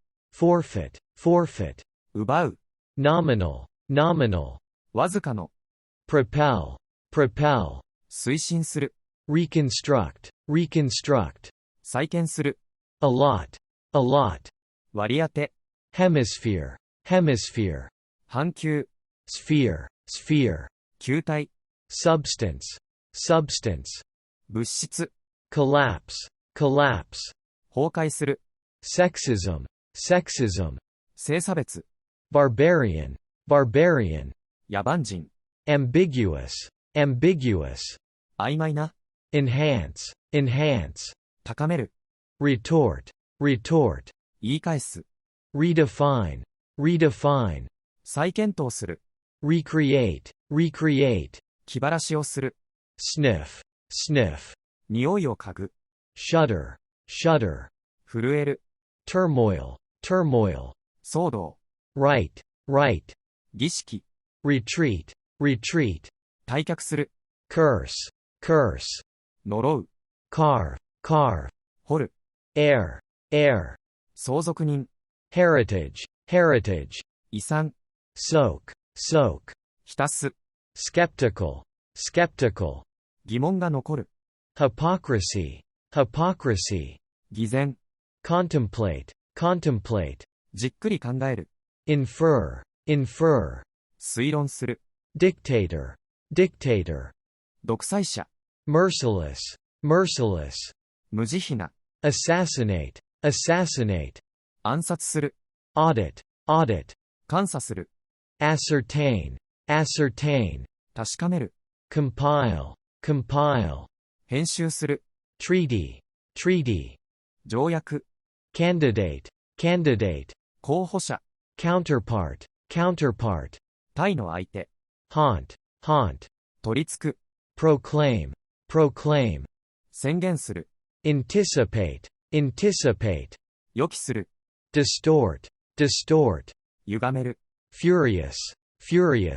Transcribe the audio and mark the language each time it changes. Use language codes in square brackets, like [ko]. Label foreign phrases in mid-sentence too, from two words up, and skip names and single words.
[en] forfeit, forfeit, [ja] 奪う、 [en] nominal, nominal, [ja] わずかの、 [en] propel, propel, [ja] 推進する、 [en] reconstruct, reconstruct, [ja] 再建する、 [en] allot, allot, [ja] 割り当て、 [en] hemisphere, hemisphere, [ja] 半球、 [en] sphere, sphere, [ja] 球体、 [en] substance, substance, [ja] 物質、 [en] collapse, collapse, [ja] 崩壊する、 [en] sexism, sexism, [ja] 性差別、 [en] barbarian, barbarian, [ja] 野蛮人、 [en] ambiguous, ambiguous, [ja] 曖昧な、 [en] enhance, enhance, [ja] 高める、 [en] retort, retort, [ja] 言い返す、 [en] redefine, redefine, [ja] 再検討する、 [en] recreate, recreate, [ja] 気晴らしをする、 [en] sniff, sniff, [ja] 匂いを嗅ぐ、 [en] shudder, shudder, [ja] 震える、 [en] turmoil, turmoil, [ja] 騒動、 [en] right, right, [ja] 儀式、 [en] retreat, retreat, [ja] 退却する、 [en] curse, curse, [ja] 呪う、 [en] carve, carve, [ja] 掘る、 [en] heir, heir, [ja] 相続人、 [en] heritage, heritage, [ja] 遺産、 [en] soak, soak, [ja] 浸す、 [en] skeptical, skeptical, [ja] 疑問が残る、 [en] hypocrisy, hypocrisy, [ja] 偽善、 [en] contemplate, contemplate, [ja] じっくり考える、 [en] infer, infer, [ja] 推論する、 [en] dictator, dictator, [ja] 独裁者、 [en] merciless, merciless, [ja] 無慈悲な、 [en] assassinate, assassinate, [ja] 暗殺する、 [en] audit, audit, [ja] 監査する、 [en] ascertain, ascertain, [ja] 確かめる、 [en] compile, compile, [ja] 編集する、 [en] treaty, treaty, [ja] 条約、 [en] candidate, candidate, [ja] 候補者、 [en] counterpart, counterpart, [ja] 対の相手、 [en] haunt, haunt, [ja] 取り付く、 [en] proclaim, proclaim, [ja] 宣言する、 [en] anticipate, anticipate, [ja] 予期する、 [en] distort, distort, [ja] 歪める、 [en] furious, furious,